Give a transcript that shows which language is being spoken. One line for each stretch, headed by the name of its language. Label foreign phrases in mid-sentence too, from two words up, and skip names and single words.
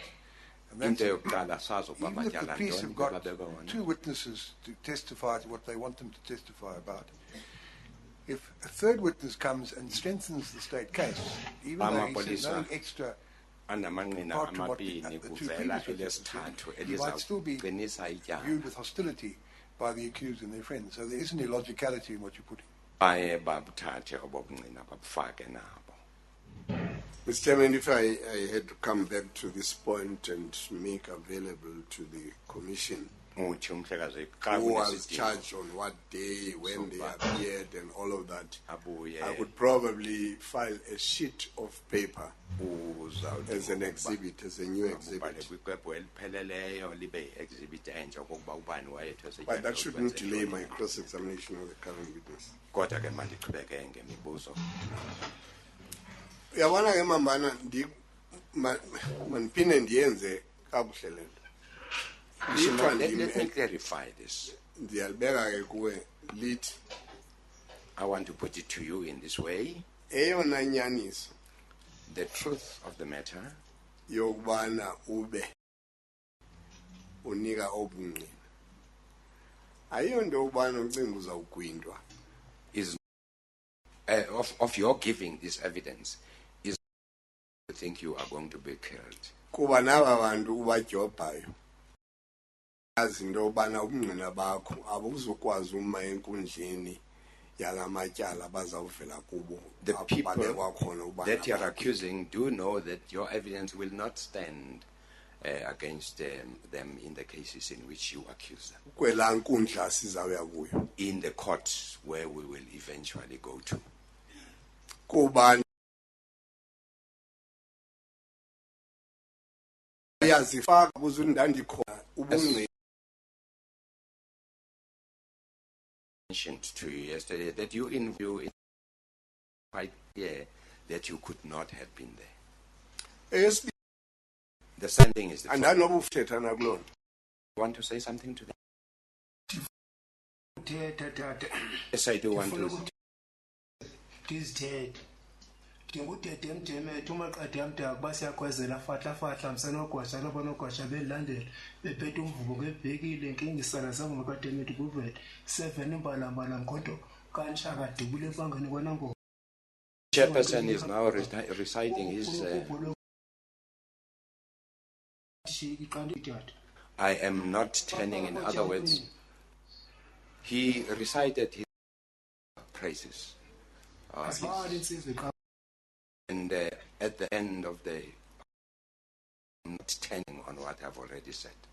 English: And that's even if the police have got 2 witnesses to testify to what they want them to testify about, if a third witness comes and strengthens the state case, even though he says nothing extra
Xhosa: anamanqina
English: apart from what
Xhosa: amabini
English: the two
Xhosa: kuvela
English: previous witnesses
Xhosa: elesithathu
English: said, he might still be
Xhosa: elizawuqinisa ityala
English: viewed with hostility by the accused and their friends. So there isn't illogicality in what you're putting.
Xhosa: baye babuthathe obobungqina babufake nabo.
English: Mr. Chairman, if I had to come back to this point and make available to the Commission
Xhosa: uthi umhlekazi xa
English: who was
Xhosa: kunesidingo
English: charged on what day, when they appeared, and all of that,
Xhosa: abuye
English: I would probably file a sheet of paper
Xhosa: uzawuthi
English: as an exhibit, as a new
Xhosa: ubhale
English: exhibit.
Xhosa: kwikwebhu elipheleleyo libe yi-exhibit entsha okokuba ubani wayethwe
English: But that shouldn't delay my cross-examination of the current witness.
Xhosa: kodwa ke mandiqhubeke ngemibuzo. Uyabona ke mambana mandiphinde ndiyenze kakuhle le nto.
English: Let me clarify this.
Xhosa: Ndiyalibeka ke kuwe lithi
English: I want to put it to you in this way.
Xhosa: eyona nyaniso
English: The truth of the matter
Xhosa: yokubana ube unika obungqina ayiyonto yokubana ucinga uzawugwindwa.
English: is of your giving this evidence is you think you are going to be killed.
Xhosa: Kuba naba bantu ubajobhayo yazi into yobana ubungqina bakho abuzukwazi uma enkundleni yalamatyala bazawuvela kubo
English: The
Xhosa: apho
English: people
Xhosa: babekwa khona ubana
English: that you are
Xhosa: bakho.
English: accusing do know that your evidence will not stand against them in the cases in which you accuse them,
Xhosa: kwelaa nkundla sizawuya kuyo
English: in the court where we will eventually go to.
Xhosa: kuba yazifaka kuze ndandikhona ubungqina
English: Mentioned to you yesterday that you in view is quite clear that you could not have been there.
Xhosa: eyesibini
English: The same thing is the truth.
Xhosa: andanoba uthethana kuloo nto.
English: You want to say something to them?
Xhosa: uthetha tata
English: Yes, I do want
Xhosa: ndifuna
English: to.
Xhosa: ukuthi ndizithethe ndingudede mdemethu umaqadi amdaka uba siyakhwezela fahlafahla msanogwasha loba nogwasha belilandela bephethe umvubo ngebhekile nkingisana sangumakademethu kuvele 7 imbalambala mkhonto kanshaka dubule ebangeni kwanango
English: Chairperson is now reciting his. I am not turning. In other words, he recited his praises. And at the end of the, I'm not turning on what I've already said.